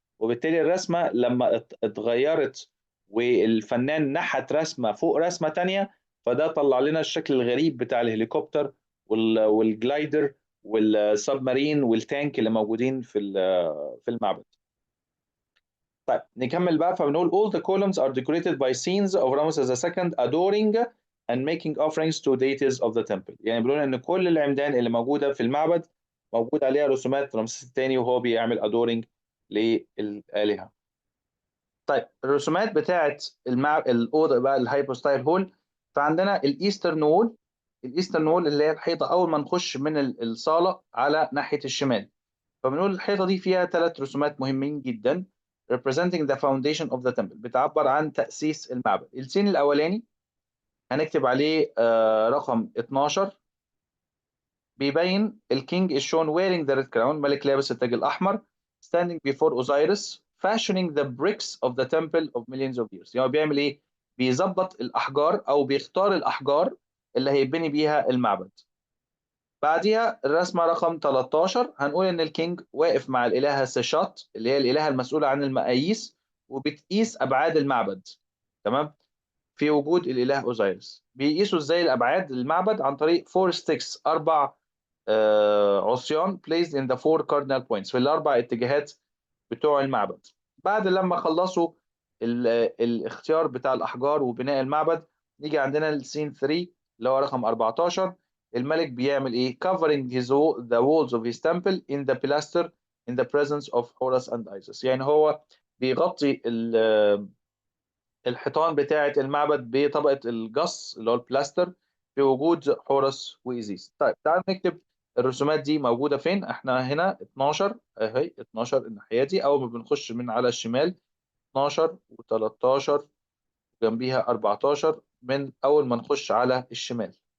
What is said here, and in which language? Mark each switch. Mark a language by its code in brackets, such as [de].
[ar] وبالتالي الرسمه لما اتغيرت والفنان نحت رسمه فوق رسمه تانية، فده طلع لنا الشكل الغريب بتاع الهليكوبتر والجلايدر والسبمارين والتانك اللي موجودين في المعبد. طيب نكمل بقى، فبنقول [en] all the columns are decorated by scenes of Ramses II adoring and making offerings to deities of the temple. [ar] يعني بنقول ان كل العمدان اللي موجوده في المعبد موجود عليها رسومات رمسيس الثاني وهو بيعمل adoring للآلهة. طيب الرسومات بتاعت الأوضة بقى الهايبوستايل هول، فعندنا الإيسترن وول. الإيسترن وول اللي هي الحيطة أول ما نخش من الصالة على ناحية الشمال. فبنقول الحيطة دي فيها ثلاث رسومات مهمين جدا [en] representing the foundation of the temple، [ar] بتعبر عن تأسيس المعبد. السين الأولاني هنكتب عليه رقم 12، بيبين الكينج [en] is shown wearing the red crown، [ar] ملك لابس التاج الأحمر، [en] standing before Osiris fashioning the bricks of the temple of millions of years. [ar] يعني بيعمل إيه؟ بيظبط الأحجار أو بيختار الأحجار اللي هيبني بيها المعبد. بعديها الرسمة رقم 13 هنقول إن الكينج واقف مع الإلهة سيشات اللي هي الإلهة المسؤولة عن المقاييس، وبتقيس أبعاد المعبد. تمام؟ في وجود الإله أوزيريس. بيقيسوا إزاي الأبعاد المعبد؟ عن طريق فور ستيكس، أربع عصيان [en] placed in the four cardinal points، [ar] في الأربع اتجاهات بتوع المعبد. بعد لما خلصوا الاختيار بتاع الأحجار وبناء المعبد، نيجي عندنا السين 3 اللي هو رقم 14. الملك بيعمل ايه؟ [en] covering the walls of his temple in the pilaster in the presence of Horus and Isis. [ar] يعني هو بيغطي الحيطان بتاعة المعبد بطبقة الجص اللي هو البلاستر في وجود حورس وإيزيس. طيب تعال نكتب الرسومات دي موجودة فين. احنا هنا 12 اهي، 12 الناحية دي أول ما بنخش من على الشمال، 12 و13 جنبيها 14 من أول ما نخش على الشمال.